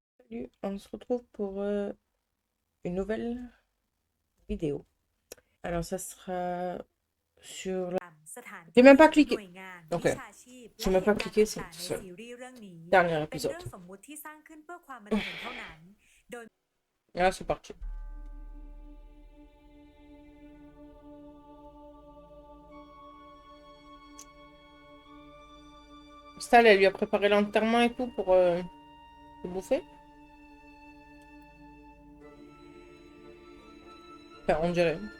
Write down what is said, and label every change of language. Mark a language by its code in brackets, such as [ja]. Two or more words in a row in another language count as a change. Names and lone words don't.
[fr] Salut, on se retrouve pour une nouvelle vidéo. Alors, ça sera sur la... [th] สถาน [fr] J'ai [th] ที่ [fr] même pas [th] หน่ [fr] cliqué. [th] วยงาน [fr] Ok, [th] วิชาชีพ [fr] j'ai [th] และ [fr] même [th] เห [fr] pas [th] ตุการณ์ [fr] cliqué, [th] ต่าง ๆ ใน [fr] c'est le [th] ซีรีส์เรื่องนี้ [fr] dernier [th] เป็น [fr] épisode. [th] เรื่องสมมุติที่สร้างขึ้นเพื่อความบันเทิงเท่านั้น โดย [fr] Ah, c'est parti. Stal, elle lui a préparé l'enterrement et tout pour le bouffer. Enfin, on dirait.